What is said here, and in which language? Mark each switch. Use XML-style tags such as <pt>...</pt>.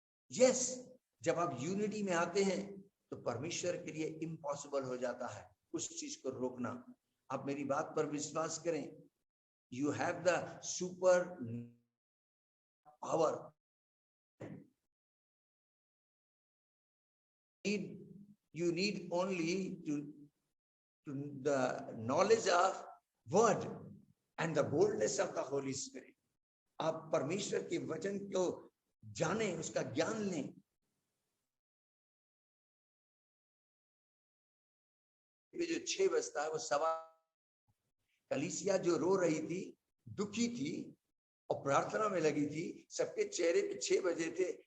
<hi>Yes, जब आप unity में आते हैं तो परमेश्वर के लिए इम्पॉसिबल हो जाता है उस चीज को रोकना। आप मेरी बात पर विश्वास करें,</hi> <en>You have the super power. You need only to the knowledge of word and the boldness of the Holy Spirit.</en> <hi>आप परमेश्वर के वचन को जाने, उसका ज्ञान लें जो 6 बजता है वो सवा। कलीसिया जो रो रही थी, दुखी थी और प्रार्थना में लगी थी, सबके चेहरे पे 6 बजे थे।</hi>